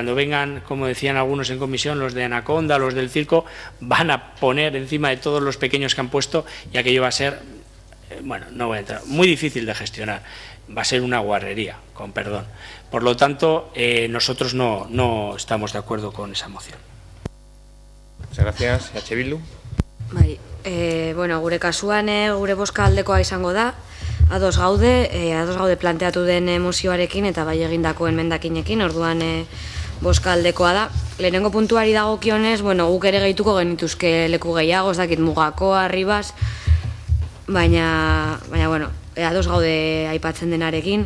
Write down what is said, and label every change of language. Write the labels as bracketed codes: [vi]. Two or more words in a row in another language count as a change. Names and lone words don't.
[es] Cuando vengan, como decían algunos en comisión, los de Anaconda, los del circo, van a poner encima de todos los pequeños que han puesto y aquello va a ser, bueno, no voy a entrar, muy difícil de gestionar. Va a ser una guarrería, con perdón. Por lo tanto, nosotros no estamos de acuerdo con esa moción. Muchas gracias. H. Bildu. [eu] Bai, bueno, gure kasuan gure bozka aldekoa izango da, ados gaude planteatu den mozioarekin eta bai egindako emendakinekin, orduan bozka aldekoa da. Lehenengo puntuari dagokionez, bueno, guk ere gehituko genituzke leku gehiago, ez dakit Mugakoa, Ribas, baina bueno, ados gaude aipatzen denarekin.